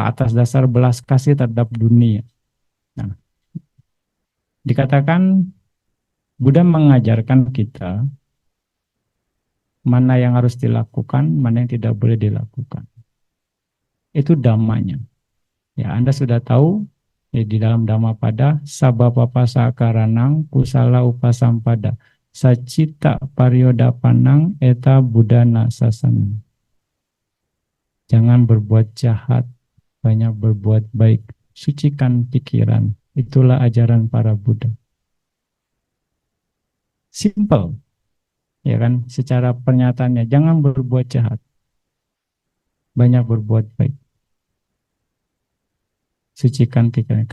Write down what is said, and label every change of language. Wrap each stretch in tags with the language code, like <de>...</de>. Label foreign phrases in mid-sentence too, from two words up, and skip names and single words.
<id>Atas dasar belas kasih terhadap dunia. Nah, dikatakan Buddha mengajarkan kita mana yang harus dilakukan, mana yang tidak boleh dilakukan. Itu dhammanya. Ya, Anda sudah tahu ya, di dalam Dhammapada,</id> <pi>sabapapasa karanang kusala upasampada sacita paryodapanang eta buddhana sasana.</pi> <id>Jangan berbuat jahat, banyak berbuat baik, sucikan pikiran. Itulah ajaran para Buddha. Simple, ya kan? Secara pernyataannya, jangan berbuat jahat, banyak berbuat baik, sucikan pikiran.</id>